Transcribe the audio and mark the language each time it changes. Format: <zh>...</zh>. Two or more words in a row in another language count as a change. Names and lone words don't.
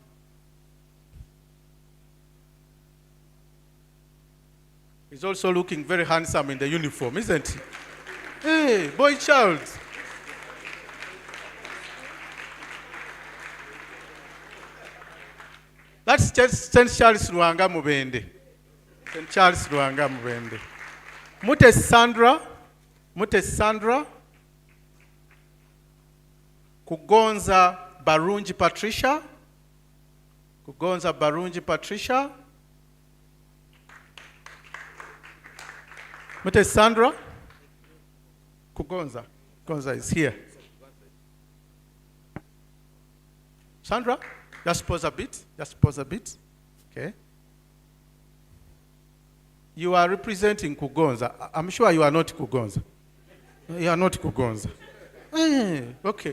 <en>He's also looking very handsome in the uniform, isn't he? Hey, boy child. That's St. Charles Luanga Mubende. St. Charles Luanga Mubende. Mute Sandra. Kugonza Barunji Patricia. Kugonza Barunji Patricia. Mute Sandra. Kugonza. Kugonza is here. Sandra, just pause a bit. Just pause a bit. Okay. You are representing Kugonza. I'm sure you are not Kugonza. You are not Kugonza. Okay.</en>